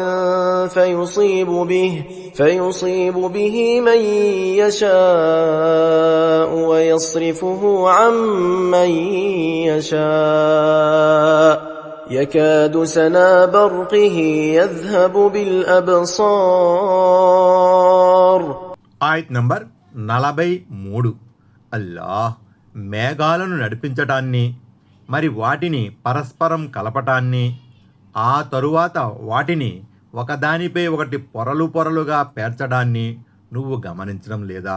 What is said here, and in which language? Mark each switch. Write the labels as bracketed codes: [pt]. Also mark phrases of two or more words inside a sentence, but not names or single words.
[ar] فيصيب به من يشاء ويصرفه عن من يشاء يكاد سنا برقه يذهب بالأبصار. [te] ఆయత్ నంబర్ 43. అల్లాహ్ మేఘాలను నడిపించటాన్ని, మరి వాటిని పరస్పరం కలపటాన్ని, ఆ తరువాత వాటిని ఒకదానిపై ఒకటి పొరలు పొరలుగా పేర్చడాన్ని నువ్వు గమనించడం లేదా?